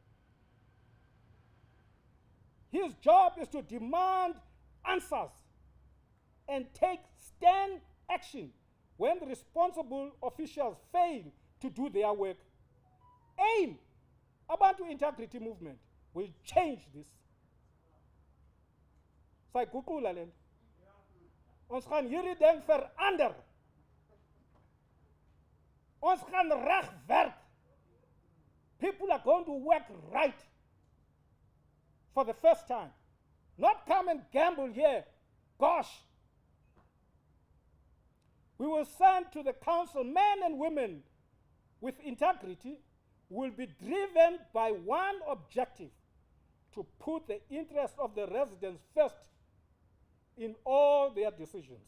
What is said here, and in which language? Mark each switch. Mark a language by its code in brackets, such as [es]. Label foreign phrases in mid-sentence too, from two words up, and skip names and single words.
[en] His job is to demand answers and take stern action when the responsible officials fail to do their work. AIM-Abantu integrity movement will change this. [xh] Sayiguqula le nto. [af] Ons gaan hierdie ding verander. Ons gaan reg werk. [en] People are going to work right for the first time. Not come and gamble here. Gosh. We will send to the council men and women with integrity who will be driven by one objective: to put the interest of the residents first in all their decisions.